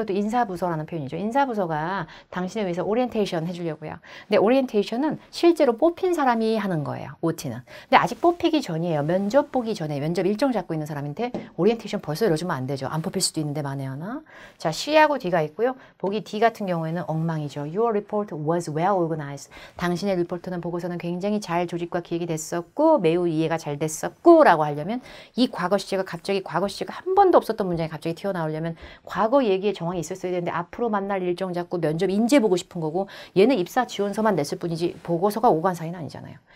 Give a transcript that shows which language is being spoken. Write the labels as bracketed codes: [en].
[ko] 이것도 인사부서라는 표현이죠. 인사부서가 당신을 위해서 오리엔테이션 해주려고요. 근데 오리엔테이션은 실제로 뽑힌 사람이 하는 거예요. OT는. 근데 아직 뽑히기 전이에요. 면접 보기 전에 면접 일정 잡고 있는 사람인데 오리엔테이션 벌써 이러시면 안 되죠. 안 뽑힐 수도 있는데 만에 하나. 자, C하고 D가 있고요. 보기 D 같은 경우에는 엉망이죠. [en] Your report was well organized. [ko] 당신의 리포트 보고서는 굉장히 잘 조직과 기획이 됐었고 매우 이해가 잘 됐었고 라고 하려면 이 과거 시제가 갑자기 과거 시제가 한 번도 없었던 문장이 갑자기 튀어나오려면 과거 얘기에 정황이 있었어야 되는데 앞으로 만날 일정 잡고 면접 인재 보고 싶은 거고 얘는 입사 지원서만 냈을 뿐이지 보고서가 오간 사이는 아니잖아요.